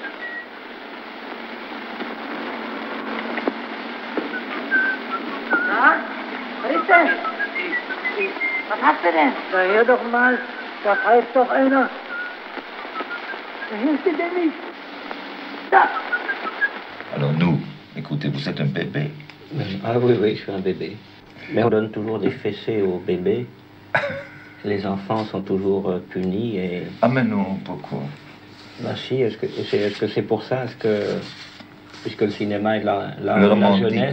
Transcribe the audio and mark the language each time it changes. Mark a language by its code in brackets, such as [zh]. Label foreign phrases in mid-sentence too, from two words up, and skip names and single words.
[de] Na, was ist denn? Was hast du denn? Na, hör doch mal, da pfeift doch einer. Da hilft dir denn nicht. Da! [fr] Alors nous, écoutez, vous êtes un bébé. Ah oui, je suis un bébé. Mais on donne toujours des fessées aux bébés. les enfants sont toujours punis et... Ah mais non, pourquoi? Bah si, est-ce que c'est pour ça? Est-ce que, puisque le cinéma est l'art de la jeunesse...